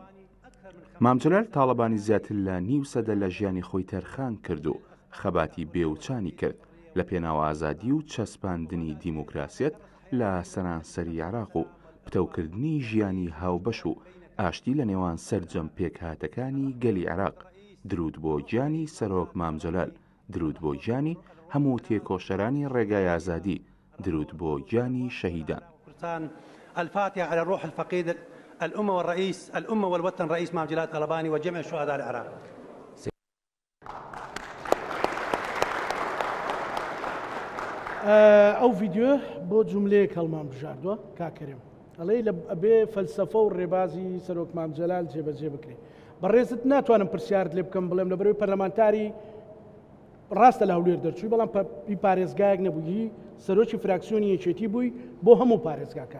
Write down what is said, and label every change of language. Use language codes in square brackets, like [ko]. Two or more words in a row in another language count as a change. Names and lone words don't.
[ckb] مام جەلال تاڵەبانی زیاتر لە نیو سەدە لە ژیانی خۆی تەرخان کرد و خەباتی بێوچانی کرد لە پێناو ئازادی و چەسپاندنی دیموکراسیەت لە سەرانسەری عێراق و پتەوکردنی ژیانی هاوبەش و ئاشتی لە نێوان سەرجەم پێکهاتەکانی گەلی عێراق. درود بۆ گیانی سەرۆک مام جەلال، درود بۆ گیانی هەموو تێکۆشەرانی ڕێگای ئازادی، درود بۆ گیانی شەهیدان. [ar] الفاتحة على الروح الفقيد الأمة والرئيس الأمة والوطن رئيس مام جلال طلباني وجميع شهداء العراق. [ckb] ئەو ڤیددیۆ بۆ جوملەیەک هەڵمان بژاردووە کاکەرێم ئەڵێ لە ئەبێ فەلسەفە و ڕێبازی سەرۆک مام جەلال جێبەجێ بکرێ. بەڕێزت ناتوانم پرسیارت لێ بکەم بڵێم لە بەرەوەی پەرلەمانتاری ڕاستە لە هەولێر دەرچووی بەڵام پارێزگایەک نەبووی سەرۆکی فراکسیۆنی یەکێتی بووی بۆ هەموو پارێزگاکان.